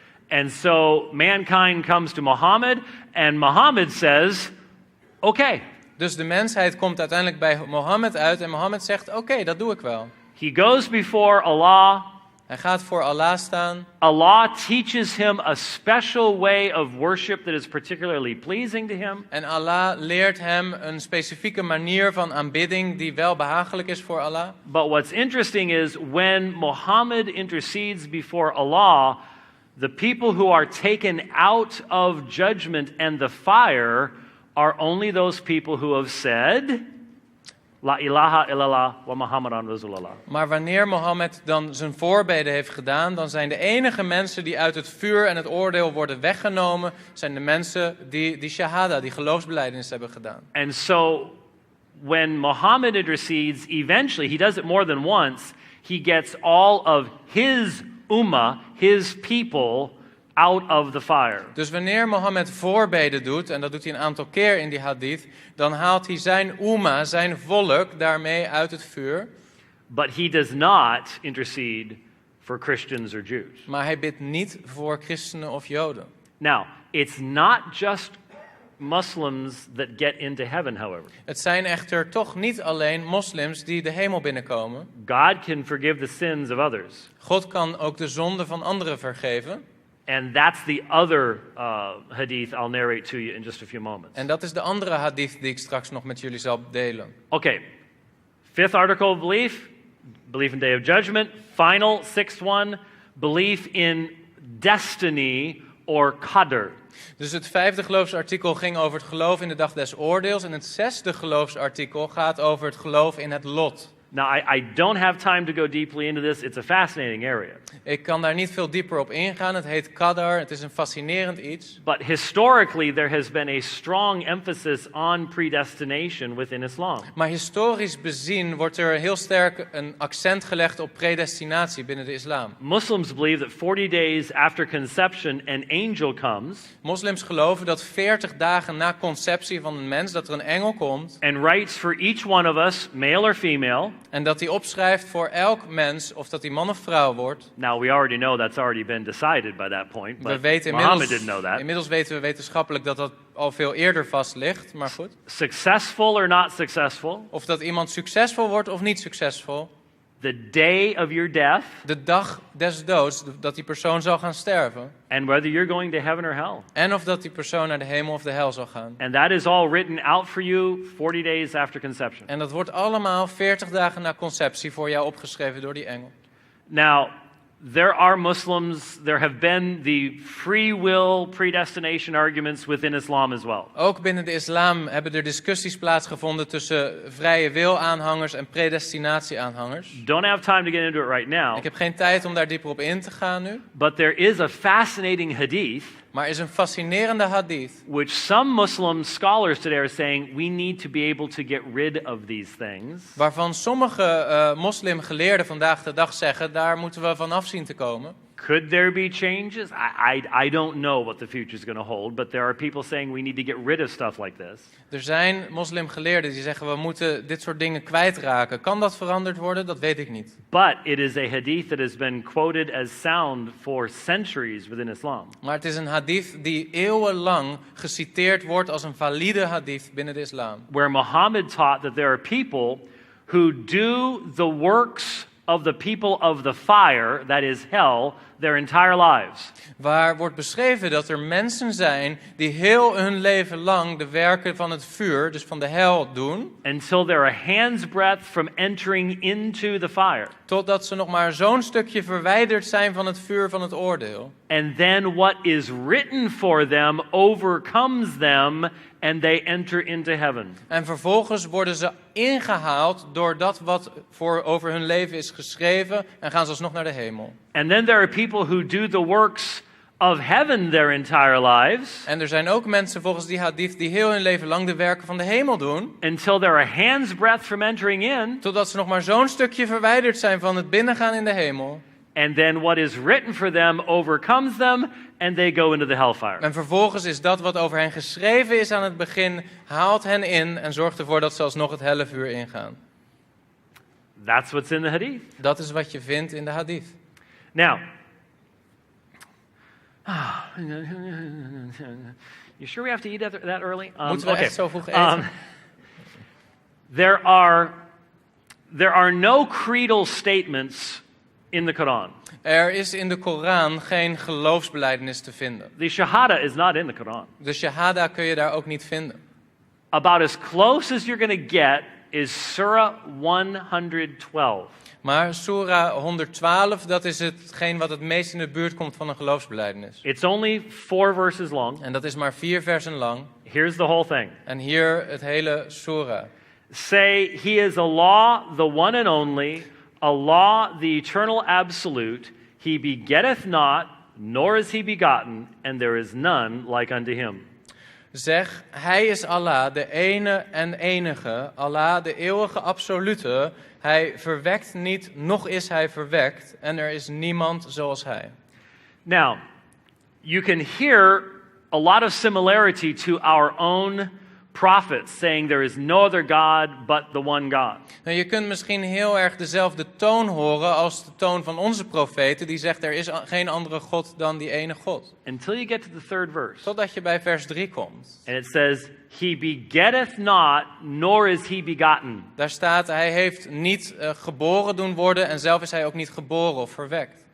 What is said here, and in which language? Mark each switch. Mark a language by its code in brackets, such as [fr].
[en] And so mankind comes to Muhammad, and Muhammad says, okay. [nl] Dus de mensheid komt uiteindelijk bij Mohammed uit en Mohammed zegt, oké, dat doe ik wel. [en] He goes before Allah. [nl] Hij gaat voor Allah staan. [en] Allah teaches him a special way of worship that is particularly pleasing to him. [nl] En Allah leert hem een specifieke manier van aanbidding die wel behagelijk is voor Allah. [en] But what's interesting is when Muhammad intercedes before Allah, the people who are taken out of judgment and the fire are only those people who have said, [ar] La ilaha illallah wa Muhammadan Rasulullah. [nl] Maar wanneer Mohammed dan zijn voorbeden heeft gedaan, dan zijn de enige mensen die uit het vuur en het oordeel worden weggenomen, zijn de mensen die shahada, die geloofsbelijdenis hebben gedaan. [en] And so when Muhammad intercedes, eventually, he does it more than once, he gets all of his ummah, his people, out of the fire. [nl] Dus wanneer Mohammed voorbeden doet, en dat doet hij een aantal keer in die hadith, dan haalt hij zijn umma, zijn volk, daarmee uit het vuur. [en] But he does not intercede for Christians or Jews. [nl] Maar hij bidt niet voor christenen of joden. [en] Now, it's not just Muslims that get into heaven, however. [nl] Het zijn echter toch niet alleen moslims die de hemel binnenkomen. [en] God can forgive the sins of others. [nl] God kan ook de zonden van anderen vergeven. [en] And that's the other hadith I'll narrate to you in just a few moments. [nl] En dat is de andere hadith die ik straks nog met jullie zal delen. [en] Okay, fifth article of belief, belief in day of judgment. Final, sixth one, belief in destiny or qadr. [nl] Dus het vijfde geloofsartikel ging over het geloof in de dag des oordeels. En het zesde geloofsartikel gaat over het geloof in het lot. [en] Now, I don't have time to go deeply into this. It's a fascinating area. [nl] Ik kan daar niet veel dieper op ingaan. Het heet qadar. Het is een fascinerend iets. [en] But historically, there has been a strong emphasis on predestination within Islam. [nl] Maar historisch bezien wordt er heel sterk een accent gelegd op predestinatie binnen de islam. [en] Muslims believe that 40 days after conception, an angel comes. [nl] Moslims geloven dat 40 dagen na conceptie van een mens, dat er een engel komt. [en] And writes for each one of us, male or female. [nl] En dat hij opschrijft voor elk mens, of dat hij man of vrouw wordt. [en] Now, we already know that's already been decided by that point, [nl] We [en] but [nl] weten [en] Muhammad didn't know that. [nl] inmiddels weten we wetenschappelijk dat dat al veel eerder vast ligt, maar goed. [en] Successful or not successful, [nl] Of dat iemand succesvol wordt of niet succesvol. [en] the day of your death, [nl] De dag des doods, dat die persoon zal gaan sterven. [en] and whether you're going to heaven or hell. [nl] En of dat die persoon naar de hemel of de hel zal gaan. [en] And that is all written out for you 40 days after conception. [nl] En dat wordt allemaal 40 dagen na conceptie voor jou opgeschreven door die engel. [en] Now, there are Muslims, there have been the free will predestination arguments within Islam as well. [nl] Ook binnen de islam hebben er discussies plaatsgevonden tussen vrije wil aanhangers en predestinatie aanhangers. [en] Don't have time to get into it right now, [nl] Ik heb geen tijd om daar dieper op in te gaan nu. [en] but there is a fascinating hadith [nl] Maar er is een fascinerende hadith. [en] which some Muslim scholars today are saying we need to be able to get rid of these things. [nl] Waarvan sommige moslimgeleerden vandaag de dag zeggen, daar moeten we vanaf zien te komen. [en] Could there be changes? I don't know what the future is going to hold, but there are people saying we need to get rid of stuff like this. [nl] Er zijn moslimgeleerden die zeggen, we moeten dit soort dingen kwijtraken. Kan dat veranderd worden? Dat weet ik niet. [en] But it is a hadith that has been quoted as sound for centuries within Islam. [nl] Maar het is een hadith die eeuwenlang geciteerd wordt als een valide hadith binnen de islam. [en] Where Muhammad taught that there are people who do the works of the people of the fire, that is hell, their entire lives. [nl] Waar wordt beschreven dat er mensen zijn die heel hun leven lang de werken van het vuur, dus van de hel, doen. [en] Until they're a hand's breadth from entering into the fire. [nl] Totdat ze nog maar zo'n stukje verwijderd zijn van het vuur van het oordeel. [en] And then what is written for them overcomes them and they enter into heaven. [nl] En vervolgens worden ze ingehaald door dat wat over hun leven is geschreven en gaan ze alsnog naar de hemel. [en] And then there are people who do the works of heaven their entire lives. [nl] En er zijn ook mensen volgens die hadith die heel hun leven lang de werken van de hemel doen. [en] Until they're a hand's breadth from entering in. [nl] Totdat ze nog maar zo'n stukje verwijderd zijn van het binnengaan in de hemel. [en] And then what is written for them overcomes them, and they go into the hellfire. [nl] En vervolgens is dat wat over hen geschreven is aan het begin, haalt hen in en zorgt ervoor dat ze alsnog het hellevuur ingaan. [en] That's what's in the hadith. [nl] Dat is wat je vindt in de hadith. [en] Now, you sure we have to eat that early? [nl] Moeten we echt zo vroeg eten? [en] There are no creedal statements in the Quran. [nl] Er is in de Koran geen geloofsbelijdenis te vinden. [en] The Shahada is not in the Quran. [nl] De shahada kun je daar ook niet vinden. [en] About as close as you're going to get is Surah 112. [nl] Maar Surah 112, dat is hetgeen wat het meest in de buurt komt van een geloofsbelijdenis. [en] It's only 4 verses long. [nl] En dat is maar 4 versen lang. [en] Here's the whole thing. [nl] En hier het hele Surah. [en] Say, He is Allah, the one and only, Allah, the eternal absolute. He begetteth not, nor is he begotten, and there is none like unto him. [nl] Zeg, hij is Allah, de ene en enige, Allah, de eeuwige absolute. Hij verwekt niet, noch is hij verwekt, en er is niemand zoals hij. [en] Now, you can hear a lot of similarity to our own prophets, saying there is no other God but the one God. [nl] Nou, je kunt misschien heel erg dezelfde toon horen als de toon van onze profeten, die zegt er is geen andere God dan die ene God. [en] Until you get to the 3rd verse. [nl] Totdat je bij vers 3 komt. [en] And it says, He begetteth not, nor is he begotten. [nl] Daar staat, hij heeft niet geboren doen worden en zelf is hij ook niet geboren of verwekt.